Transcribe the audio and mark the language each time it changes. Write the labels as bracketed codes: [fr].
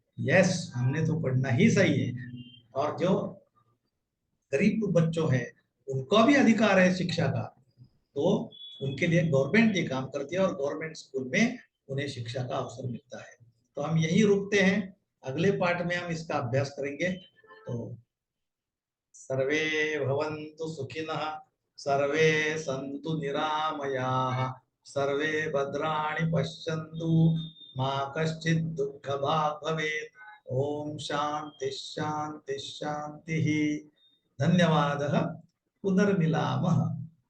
[hi] Yes, हमने तो पढ़ना ही सही है। और जो गरीब बच्चों हैं उनका भी अधिकार है शिक्षा का, तो उनके लिए गवर्नमेंट ये काम करती है और गवर्नमेंट स्कूल में उन्हें शिक्षा का अवसर मिलता है। तो हम यही रुकते हैं, अगले पार्ट में हम इसका अभ्यास करेंगे। [sa] तो सर्वे भवन्तु सुखिनः, सर्वे सन्तु निरामयाः, सर्वे भद्राणि पश्यन्तु, मा कश्चित् दुःखभाग् भवेत्। ओम शांति शांति शांति। धन्यवादः। पुनर्मिलामः।